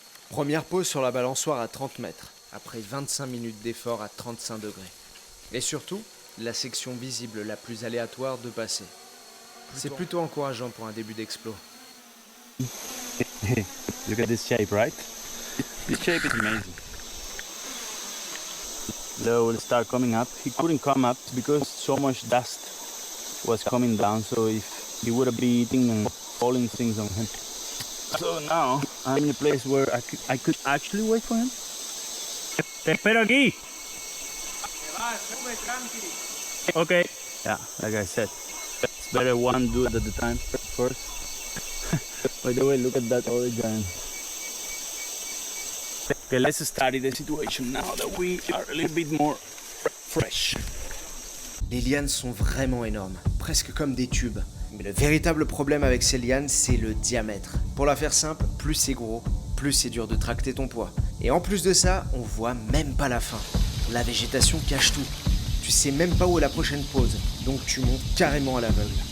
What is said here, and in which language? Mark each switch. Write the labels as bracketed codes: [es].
[fr] Première pause sur la balançoire à 30 mètres, après 25 minutes d'effort à 35 degrés. Et surtout, la section visible la plus aléatoire de passer. C'est plutôt encourageant pour un début d'explo. [en] Look at this shape, right? This shape is amazing. Leo will start coming up. He couldn't come up because so much dust was coming down, so if he would be eating and falling things on him. So now I'm in a place where I could actually wait for him. [es] Te espero aquí. [en] Okay. Yeah, like I said, it's better one dude at the time first. By the way, look at that other giant. Okay, let's study the situation now that we are a little bit more fresh. [fr] Les lianes sont vraiment énormes, presque comme des tubes. Mais le véritable problème avec ces lianes, c'est le diamètre. Pour la faire simple, plus c'est gros, plus c'est dur de tracter ton poids. Et en plus de ça, on voit même pas la fin. La végétation cache tout. Tu sais même pas où est la prochaine pause, donc tu montes carrément à l'aveugle.